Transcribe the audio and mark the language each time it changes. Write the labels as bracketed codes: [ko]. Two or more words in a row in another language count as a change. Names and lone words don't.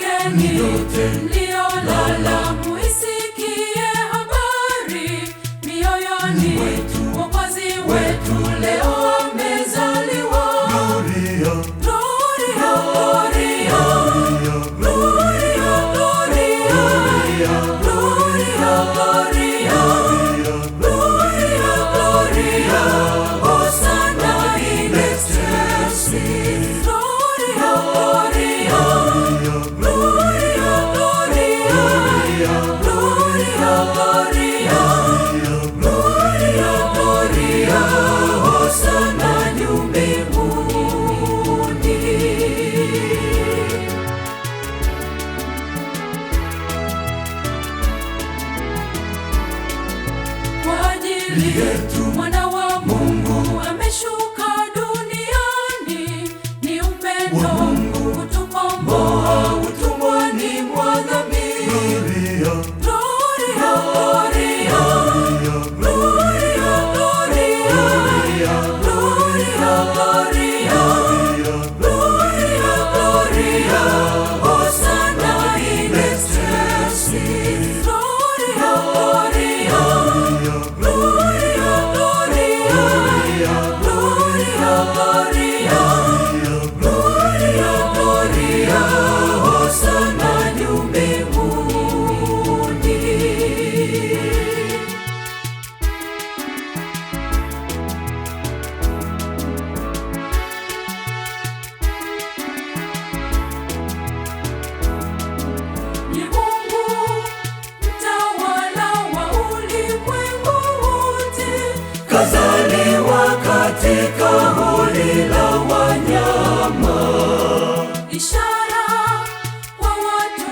[sw] nyote mliolala muisikie habari mioyoni mwetu. Mwokozi wetu leo amezaliwa. [la] Gloria, Gloria, Gloria, Gloria, Gloria, Gloria, Gloria, Gloria, Hosanna in excelsis. Gloria, Gloria, Gloria, Gloria, Gloria, Gloria, Gloria, Hosanna [sw] juu mbinguni. Kwa ajili yetu mwana wa Mungu ameshuka duniani, ni upendo kutukomboa utumwani mwa dhambi. [la] Gloria, Gloria, Gloria, Gloria, Gloria, Gloria, Gloria, Hosanna in excelsis. Gloria, Gloria, Gloria, Gloria, Gloria, Gloria, Hosanna [sw] juu mbinguni. Ni Mungu mtawala wa ulimwengu wote, kazaliwa katika hori la wanyama, ishara kwa watu